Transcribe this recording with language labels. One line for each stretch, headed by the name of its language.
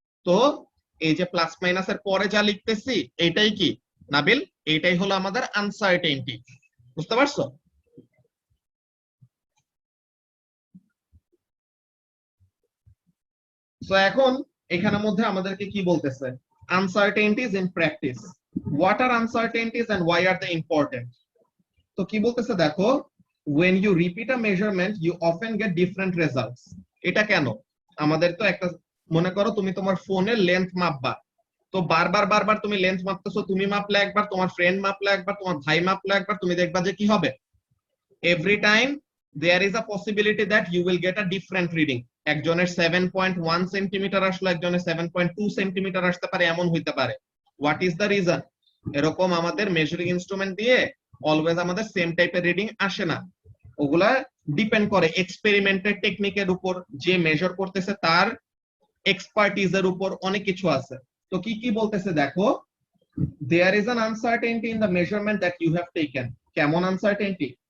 Bangla: তো এই যে প্লাস মাইনাসের পরে যা লিখতেছি এইটাই কি নাবিল, এইটাই হলো আমাদের আনসার্টেনটি। বুঝতে পারছো? সো এখন এখানের মধ্যে আমাদেরকে কি বলতেছে,
English: Uncertainties in practice, what are uncertainties and why are they important.
Bangla: তো কি বলতেছে দেখো,
English: when you repeat a measurement you often get different results।
Bangla: এটা কেন, আমাদের তো একটা, মনে করো তুমি তোমার ফোনের লেন্থ মাপবা, তো বারবার তুমি লেন্থ মাপতেছো, তুমি মাপলে একবার, তোমার ফ্রেন্ড মাপলে একবার, তোমার ভাই মাপলে একবার, তুমি দেখবা যে কি হবে,
English: Every time there is a possibility that you will get a different reading।
Bangla: একজনের 7.1 সেন্টিমিটার আসলো, একজনের 7.2 সেন্টিমিটার আসতে পারে, এমন হইতে পারে।
English: What is the reason?
Bangla: এরকম আমাদের মেজারিং ইনস্ট্রুমেন্ট দিয়ে অলওয়েজ আমাদের সেম টাইপের রিডিং আসে না, ওগুলা ডিপেন্ড করে এক্সপেরিমেন্টের টেকনিকের উপর, যে মেজার করতেছে তার এক্সপার্টিজের উপর, অনেক কিছু আছে। তো কি কি বলতেছে দেখো,
English: there is an uncertainty in the measurement that you have taken।
Bangla: কেমন আনসার্টেনটি?